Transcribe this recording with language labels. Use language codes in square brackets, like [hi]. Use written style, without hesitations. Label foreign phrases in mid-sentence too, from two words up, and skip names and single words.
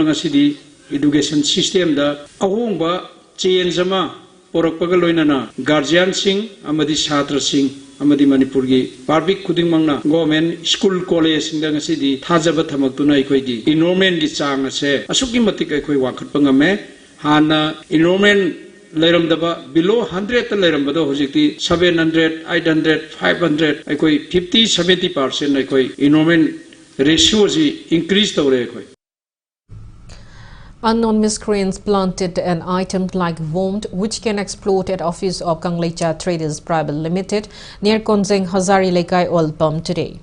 [mni] ngasidi [en] education system [mni] da ahongba change ama porakpagaloinana guardian sing amadi chhatra sing amadi Manipur gi public khuding mangna [en] government school college [mni] sing da ngasidi thajaba thamaktuna ikoi enrollment gi chang ase asuki matik ikoi wakhat pangame hana enrollment Leramdaba [en] below 100 [mni] Lerambado Hojiti 700, 800, 500, Ikoi 50-70% Ikoi [en] enrollment ratio increased over [mni] Ikoi. [en] Unknown miscreants planted an item like worm which can explode at office of Kanglecha Traders Private Limited near Konzeng Hazari Lekai Oil Pump today.